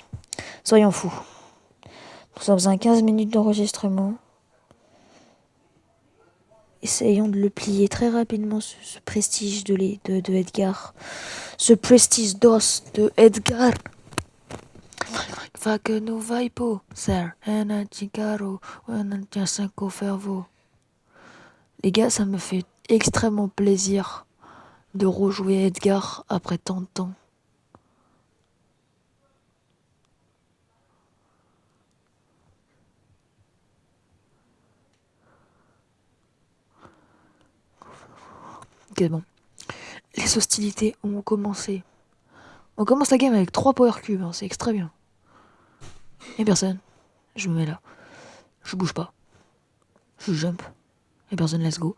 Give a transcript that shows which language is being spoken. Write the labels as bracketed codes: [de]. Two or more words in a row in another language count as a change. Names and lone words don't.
[fr] Soyons fous. Nous sommes à 15 minutes d'enregistrement. Essayons de le plier très rapidement, ce prestige de Edgar. Ce prestige d'os de Edgar. Va que no vai po, sir, en un cigaro, en un cinco fervo. Les gars, ça me fait extrêmement plaisir de rejouer Edgar après tant de temps. Ok, bon. Les hostilités ont commencé. On commence la game avec 3 [en] power cubes, [fr] hein, c'est extra bien. Y'a personne. Je me mets là. Je bouge pas. Je jump. Y'a personne, [en] let's go.